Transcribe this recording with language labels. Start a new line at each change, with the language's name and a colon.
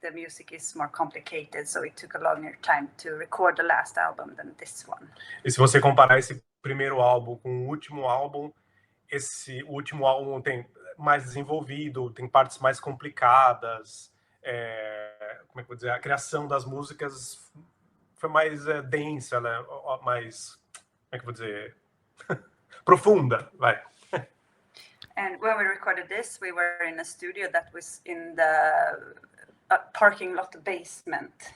English: The music is more complicated, so it took a longer time to record the last album than this one.
Portuguese: E se você comparar esse primeiro álbum com o último álbum, esse último álbum tem mais desenvolvido, tem partes mais complicadas, como é que eu vou dizer, a criação das músicas foi mais densa, né? Mais, como é que eu vou dizer, profunda, vai.
English: And when we recorded this, we were in a studio that was in the parking lot basement.